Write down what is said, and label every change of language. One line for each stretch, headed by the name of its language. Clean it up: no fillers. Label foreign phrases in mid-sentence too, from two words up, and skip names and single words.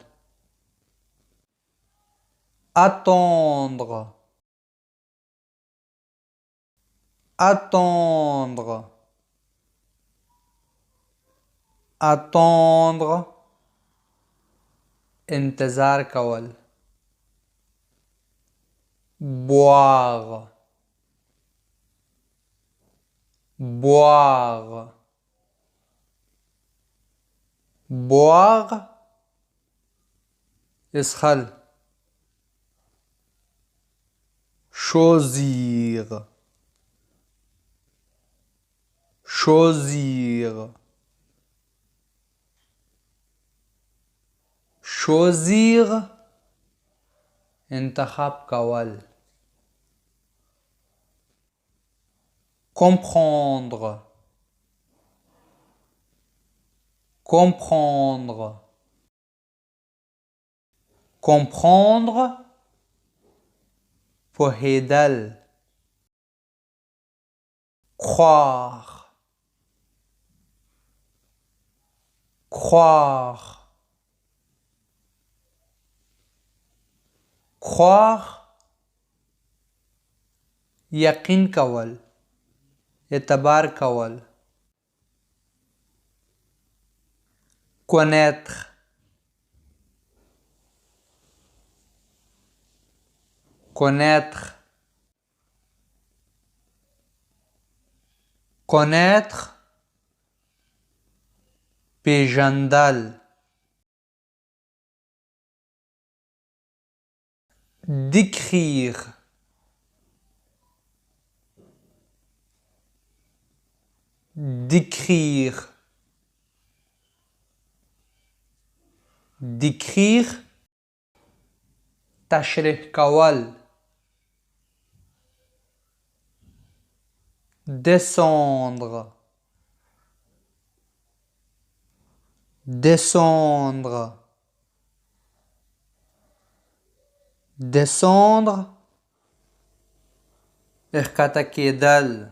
French: attendre attendre attendre
Pashto: انتظار کول.
French: boire boire boire اسخل. choisir choisir choisir
Pashto: انتخاب کول.
French: comprendre comprendre comprendre پوهیدل. croire croire croire
Pashto: یقین کول، اعتبار کول.
French: connaître connaître connaître پیژندل. décrire décrire décrire
Pashto: تشریح کول.
French: descendre descendre descendre
Pashto: احکته کیدل.